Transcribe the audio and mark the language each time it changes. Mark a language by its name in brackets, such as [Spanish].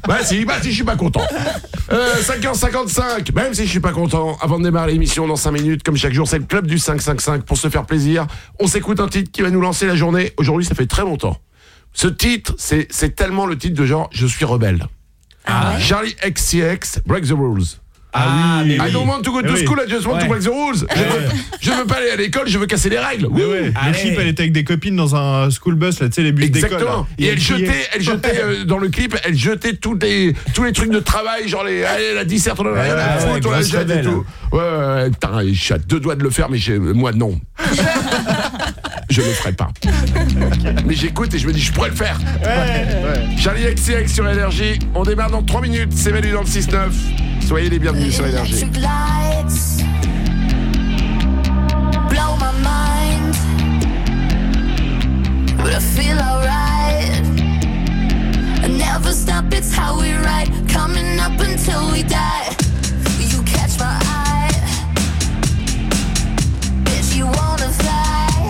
[French] Bah si, je suis pas content. 5h55, même si je suis pas content, avant de démarrer l'émission dans 5 minutes, comme chaque jour, c'est le club du 555 pour se faire plaisir. On s'écoute un titre qui va nous lancer la journée. Aujourd'hui, ça fait très longtemps. Ce titre, c'est tellement le titre de genre « Je suis rebelle ». Ah ouais. Charlie XCX, « Break the Rules ». Ah, mais [English] I don't want to go to school, I just want to break the rules. [French] Je veux pas aller à l'école, je veux casser les règles. Oui, oui. Le clip, elle était avec des copines dans un school bus, là, tu sais, les bus d'école. Exactement. Et elle jetait dans le clip, elle jetait tous les trucs de travail, genre les. Allez, la disserte, on a rien à foutre, on la jette et tout. Ouais, putain, je suis à deux doigts de le faire, mais moi, non. Je le ferai pas. Mais j'écoute et je me dis, je pourrais le faire. Ouais, ouais. Charlie XCX sur NRJ, on démarre dans 3 minutes, c'est Manu dans le 6-9. Soyez les bienvenus sur l'énergie. [English] Electric lights blow my mind, but I feel alright. I never stop, it's how we ride, coming up until we die. You catch my eye, bitch, you wanna fly.